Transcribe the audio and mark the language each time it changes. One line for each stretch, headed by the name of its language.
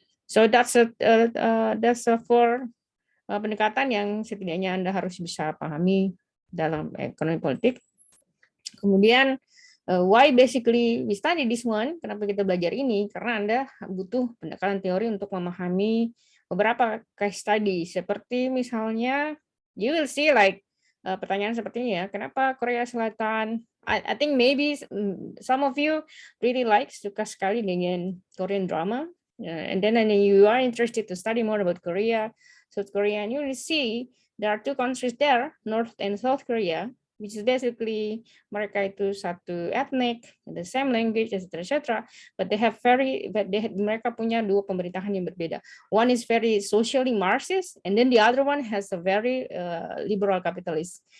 English: So that's a four
Indonesian: pendekatan yang setidaknya Anda harus bisa pahami dalam ekonomi politik. Kemudian
English: why basically we study this one?
Indonesian: Kenapa kita belajar ini? Karena Anda butuh pendekatan teori untuk memahami beberapa case study. Seperti misalnya,
English: you will see like
Indonesian: pertanyaan seperti ini ya. Kenapa Korea Selatan?
English: I think maybe some of you really
Indonesian: suka sekali dengan
English: Korean drama. And then you are interested to study more about Korea, South Korea, and you will see there are two countries there, North and South Korea, which is basically
Indonesian: mereka itu satu
English: ethnic, the same language, etc.
Indonesian: But mereka punya dua pemerintahan yang berbeda.
English: One is very socially Marxist, and then the other one has a very liberal capitalist.